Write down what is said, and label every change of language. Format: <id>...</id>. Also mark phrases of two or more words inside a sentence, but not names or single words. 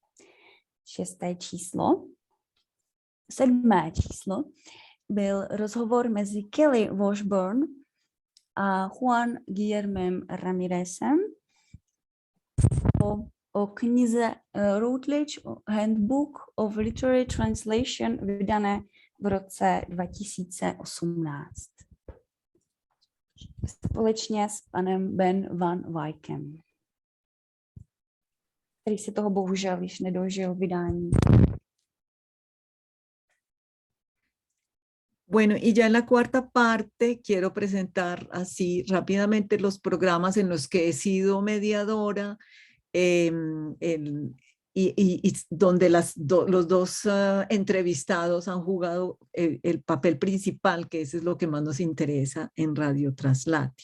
<cs>Sedmé číslo byl rozhovor mezi Kelly Washburn a Juan Guillermem Ramirezem o knize Routledge Handbook of Literary Translation vydané v roce 2018. Společně s panem Ben van Wykem, který se toho bohužel již nedožil vydání.</cs> <es>Bueno, y ya en la cuarta parte quiero presentar así rápidamente los programas en los que he sido mediadora y donde los dos entrevistados han jugado el papel principal, que eso es lo que más nos interesa en Radio Traslatio.</es>